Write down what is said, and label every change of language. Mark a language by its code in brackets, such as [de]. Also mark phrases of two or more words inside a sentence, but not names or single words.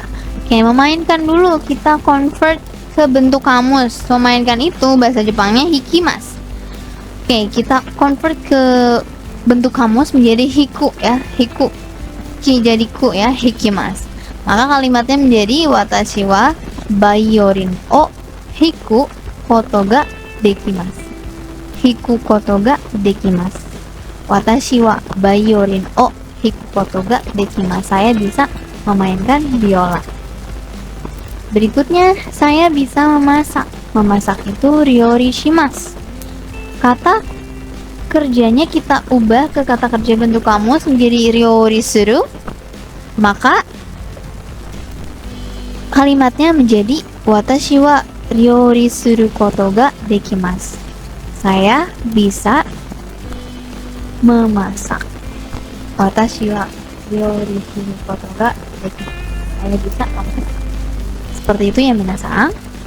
[id] Oke, memainkan dulu kita convert ke bentuk kamus. Memainkan itu bahasa Jepangnya hikimasu. Oke, kita convert ke bentuk kamus menjadi hiku ya, hiku. Jadi ku ya, [ja] 弾きます. [id] Maka kalimatnya menjadi [ja] 私はバイオリンを弾くことができます. 弾くことができます. 私はバイオリンを弾くことができます. [id] Saya bisa memainkan biola. Berikutnya, saya bisa memasak. Memasak itu [ja] 料理します. [id] Kata kerjanya kita ubah ke kata kerja bentuk kamus menjadi [ja] 料理する. [id] Maka kalimatnya menjadi [ja] 私は料理することができます. [id] Saya bisa memasak. [ja] 私は料理することができます. [id] Saya bisa memasak. Seperti itu ya minasan.